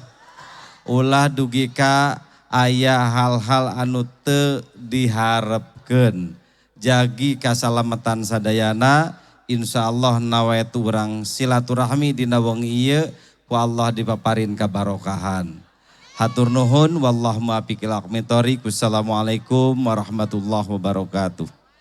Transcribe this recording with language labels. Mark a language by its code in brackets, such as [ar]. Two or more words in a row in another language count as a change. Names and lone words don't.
[su] Ulah dugi ka aya hal-hal anu teu diharepkeun. Jagi kasalamatan sadayana, insyaallah nawetu urang silaturahmi dina wengi ieu ku Allah dipaparin kabarokahan. Hatur nuhun [ar] والله الموفق إلى أقوم الطريق. والسلام عليكم ورحمة الله وبركاته.